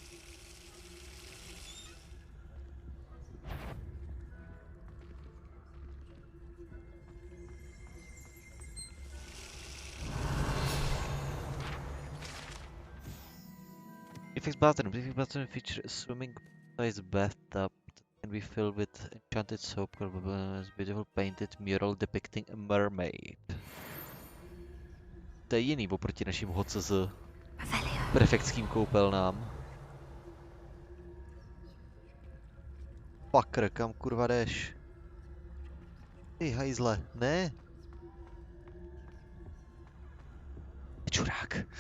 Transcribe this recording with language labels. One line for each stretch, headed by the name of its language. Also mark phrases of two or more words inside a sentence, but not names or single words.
English: Prefix bathroom feature a swimming-sized bathtub that can be filled with enchanted soap, beautiful painted mural depicting a mermaid.
Czech: To je jiný oproti našim HCZ prefektským koupelnám. Fucker, kam kurva jdeš? Ty hajzle, ne? Čurák.